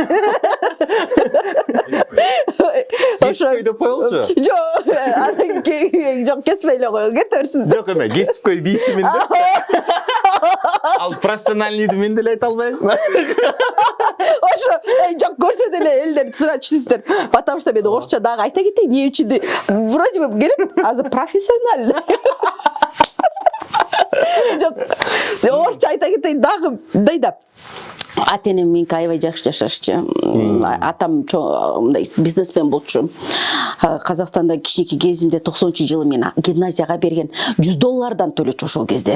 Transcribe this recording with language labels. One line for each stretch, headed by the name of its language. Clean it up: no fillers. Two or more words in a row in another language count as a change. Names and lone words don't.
Kyrgyz: Кесипкөй деп коелучу. Жок, кеспей эле кой, кетерсиз. Жок эме, кесипкөй бийчимин деп. Ал профессиональныйды мен деле айта албайм. Ошо, жок, көрсө деле элдер түшүнүздөр.
Russian: Потому что
Kyrgyz: мен орусча дагы айта кетейин, эмне үчүн
Russian: вроде бы
Kyrgyz: келет, азыр профессиональный. Жок, орусча айта кетейин дагы мындай да. Ата-энем меники аябай жакшы жашашчы. Атам мындай бизнесмен болчу. Казакстанда кичинекей кезимде 90-жылы мен гимназияга берген $100 төлөчү ошол кезде.